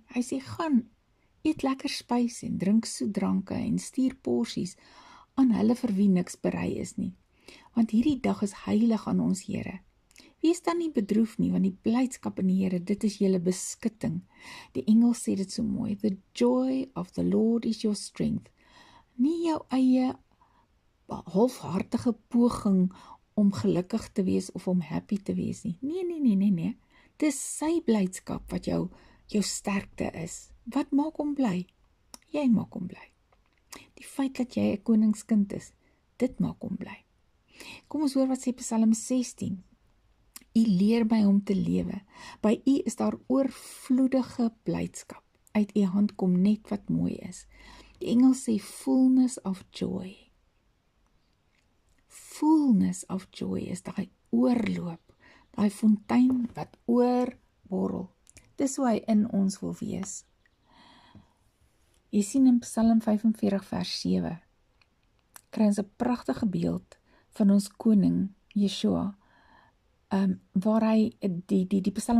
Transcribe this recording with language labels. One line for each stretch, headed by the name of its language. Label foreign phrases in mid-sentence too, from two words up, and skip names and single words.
Afrikaans: Hy sê, gaan, eet lekker spys en drink soetdranke en stuur porsies aan hulle vir wie niks berei is nie. Want hierdie dag is heilig aan ons Here. Wees dan nie bedroef nie, want die blydskap in die Here, dit is julle beskutting. Die engel sê dit so mooi,
English: the joy of the Lord is your strength.
Afrikaans: Nie jou eie halfhartige poging om gelukkig te wees of om happy te wees nie. Nee. Dis sy blydskap wat jou sterkte is. Wat maak hom bly? Jy maak hom bly. Die feit dat jy 'n koningskind is, dit maak hom bly. Kom ons hoor wat sê Psalm 16. U leer my om te lewe. By u is daar oorvloedige blydskap. Uit u hand kom net wat mooi is. Die engel sê
English: fullness of joy. Fullness of joy
Afrikaans: is daai oorloop, daai fontein wat oorborrel. Dis hoe hy in ons wil wees. Jy sien in Psalm 45 vers 7, kry ons 'n pragtige beeld van ons koning, Yeshua, waar hy, die Psalm